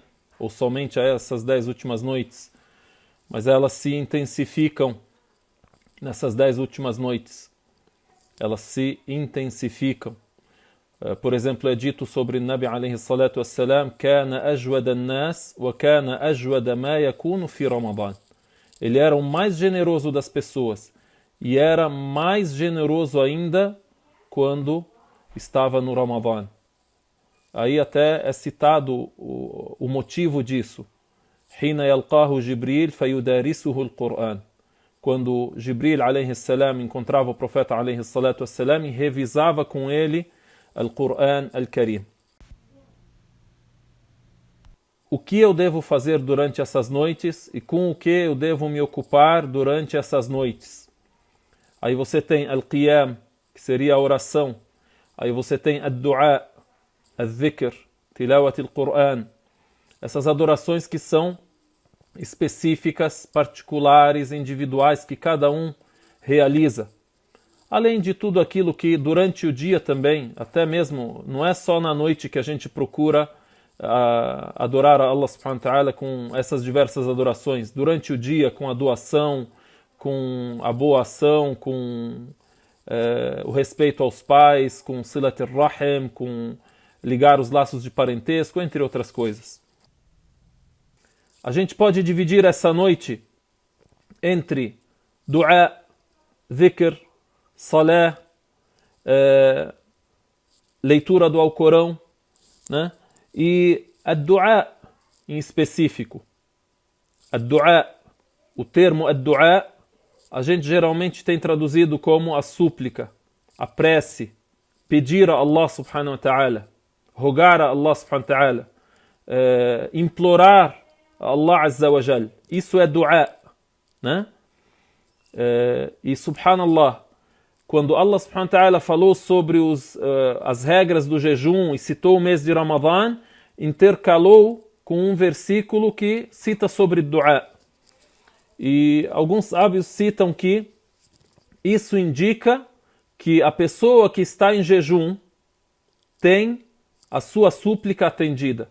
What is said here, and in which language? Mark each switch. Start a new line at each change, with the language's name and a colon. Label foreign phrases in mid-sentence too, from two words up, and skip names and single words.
Portuguese: Ou somente a essas 10 últimas noites. Mas elas se intensificam nessas 10 últimas noites. Elas se intensificam. Por exemplo, é dito sobre
Arabic: نبي عليه الصلاة والسلام: "كان أجود الناس وكان أجود ما يكون في رمضان."
Portuguese: Ele era o mais generoso das pessoas e era mais generoso ainda quando estava no Ramadã. Aí até é citado o motivo disso.
Arabic: حين يلقاه جبريل فيدارسه القرآن.
Portuguese: Quando Jibril
Arabic: عليه السلام
Portuguese: encontrava o profeta
Arabic: عليه الصلاة والسلام
Portuguese: e revisava com ele
Arabic: القرآن الكريم.
Portuguese: O que eu devo fazer durante essas noites e com o que eu devo me ocupar durante essas noites? Aí você tem Al-Qiyam, que seria a oração. Aí você tem
Arabic: الدعاء، الذكر، تلاوة القرآن.
Portuguese: Essas adorações que são específicas, particulares, individuais, que cada um realiza. Além de tudo aquilo que durante o dia também, até mesmo, não é só na noite que a gente procura adorar a
Arabic: الله سبحانه وتعالى
Portuguese: com essas diversas adorações. Durante o dia, com a doação, com a boa ação, com o respeito aos pais, com
Arabic: صلة الرحم,
Portuguese: com ligar os laços de parentesco, entre outras coisas. A gente pode dividir essa noite entre
Arabic: دعاء، ذكر، صلاة,
Portuguese: leitura do Alcorão, né? E a du'a em específico. A du'a, o termo a du'a, a gente geralmente tem traduzido como a súplica, a prece, pedir a
Arabic: الله سبحانه وتعالى,
Portuguese: rogar a
Arabic: الله سبحانه وتعالى,
Portuguese: implorar
Arabic: الله عز وجل.
Portuguese: Isso é du'a, né? E subhanallah, quando
Arabic: الله سبحانه وتعالى
Portuguese: falou sobre as regras do jejum e citou o mês de Ramadã, intercalou com um versículo que cita sobre du'a. E alguns sábios citam que isso indica que a pessoa que está em jejum tem a sua súplica atendida.